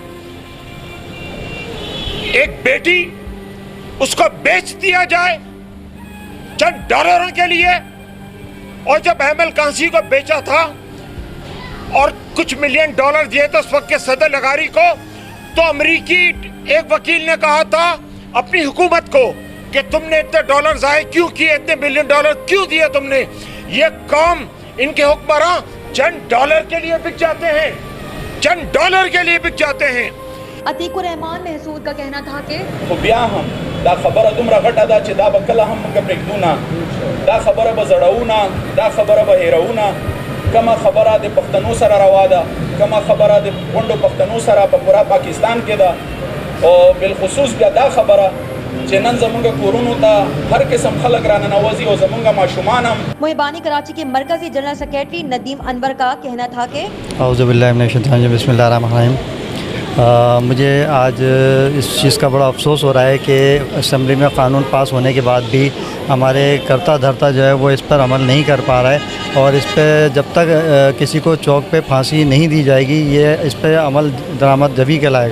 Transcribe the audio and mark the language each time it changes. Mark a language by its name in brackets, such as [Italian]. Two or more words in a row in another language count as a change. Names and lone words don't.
[Urdu] ایک بیٹی, اس کو بیچ دیا جائے چند ڈالروں کے لیے, اور جب احمل کانسی کو بیچا تھا اور کچھ ملین ڈالر دیے تھے اس وقت کے صدر لغاری کو, تو امریکی ایک وکیل نے کہا تھا اپنی حکومت کو کہ تم نے اتنے ڈالر ضائع کیوں کیے, اتنے ملین ڈالر کیوں دیے تم نے. یہ قوم, ان کے حکمراں چند ڈالر کے لیے بک جاتے ہیں, چند ڈالر کے لیے بک جاتے ہیں. عتیق الرحمان محسود کا کہنا تھا کہ [Pashto] بیا هم دا خبره دومره غټه ده چې دا به کله هم موږ پرېږدو, دا خبره به زړوو, دا خبره به هېروو. کما خبره د پښتنو سره روا ده, کما خبره د کونډو پښتنو سره په پورا پاکستان کې ده, او بالخصوص بیا دا خبره چې نن زمونږ کورونو ته هر قسم خلک راننوځي او زمونږ ماشومان هم. [Urdu] محبانی کراچی کے مرکزی جنرل سیکریٹری ندیم انور کا کہنا تھا کہ [Arabic] اعوذ باللہ من الشیطان الرجیم, بسم اللہ الرحمن الرحیم. [Urdu] مجھے آج اس چیز کا بڑا افسوس ہو رہا ہے کہ اسمبلی میں قانون پاس ہونے کے بعد بھی ہمارے کرتا دھرتا جو ہے وہ اس پر عمل نہیں کر پا رہا ہے, اور اس پہ جب تک کسی کو چوک پہ پھانسی نہیں دی جائے گی یہ اس پہ عمل درآمد جبھی کہلائے گا.